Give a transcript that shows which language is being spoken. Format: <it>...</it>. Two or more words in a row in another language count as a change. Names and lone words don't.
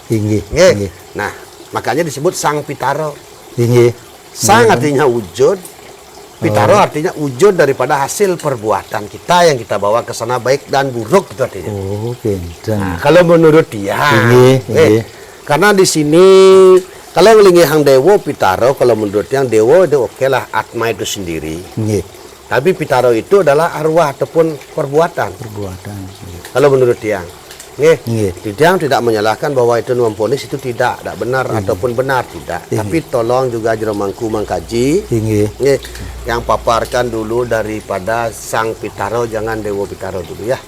<id>Nah, makanya disebut Sang Pitaro. Sang artinya wujud, Pitaro artinya wujud daripada hasil perbuatan kita yang kita bawa ke sana baik dan buruk itu artinya. Nah, kalau menurut dia, karena di sini kalau</id> <ban>ngelingi hang dewo</ban> <id>Pitaro, kalau menurut yang dewo itu oke lah, atma itu sendiri. Tapi Pitaro itu adalah arwah ataupun perbuatan. Kalau menurut dia. Dia tidak menyalahkan bahwa itu memponis itu tidak benar ataupun benar tidak. Tapi tolong juga jeromangku mengkaji. Yang paparkan dulu daripada Sang Pitaro, jangan Dewa Pitaro dulu ya.</id>